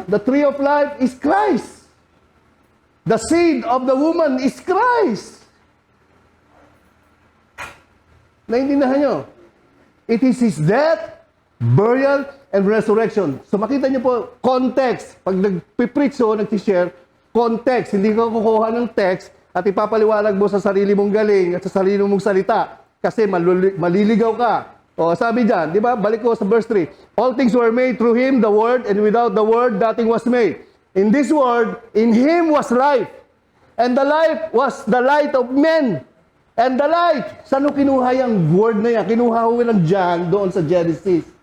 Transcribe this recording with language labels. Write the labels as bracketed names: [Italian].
[English] The tree of life is Christ. The seed of the woman is Christ. [Filipino] Naintindihan nyo? [English] It is His death, burial, and resurrection. [Filipino] So makita nyo po, context. Pag nag-preach o nag-share, context. Hindi ka kukuha ng text at ipapaliwanag mo sa sarili mong galing at sa sarili mong salita. Kasi maliligaw ka. O sabi dyan, di ba? Balik ko sa verse 3. [English] All things were made through Him, the Word, and without the Word, nothing was made. In this Word, in Him was life. And the life was the light of men. And the light, [Filipino] saan kinuha yung word na yan? Kinuha ko ng John doon sa Genesis.